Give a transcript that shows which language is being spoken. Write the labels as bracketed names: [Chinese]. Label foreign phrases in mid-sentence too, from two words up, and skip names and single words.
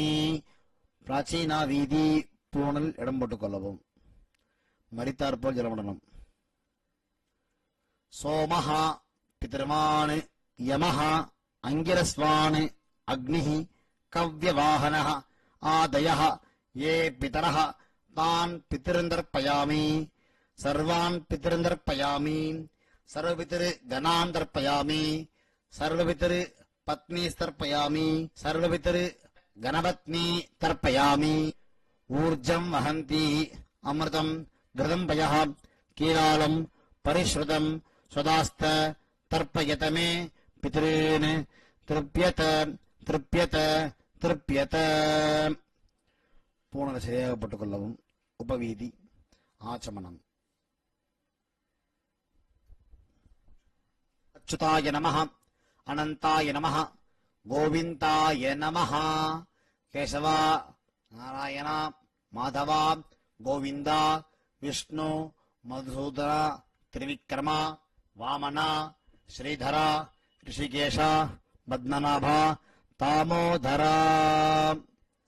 [Tamil] பிராச்சீனா வீதி பூணல் இடம் போட்டுக் கொள்ளவும். மரித்தார் போல் ஜலமிடணும். [Sanskrit] सोमः पितृमान् यमः अङ्गिरस्वान् अग्निः कव्यवाहनः आदयः ये पितरः तान् पितृन्दर्पयामि सर्वान् पितृन्दर्पयामि सर्वपितृगणान् तर्पयामि सर्वपितृपत्नीस्तर्पयामि सर्वपितृगणपत्नी तर्पयामि. ऊर्जं वहन्ति अमृतं घृतं पयः कीलालं परिश्रुतं स्वदास्त तर्पयत मे पितॄन् तृप्यत तृप्यत तृप्यत. [Tamil] பூணலை சரியாக போட்டுக் கொள்ளவும். உபவீதி ஆச்சமனம். [Sanskrit] अच्युताय नमः अनन्ताय नमः गोविन्दाय नमः. கேசவா நாராயணா மாதவா கோவிந்தா விஷ்ணு மதுசூதனா திரிவிக்ரமா வாமனா ஸ்ரீதரா ரிஷிகேஷா பத்மநாபா தாமோதரா.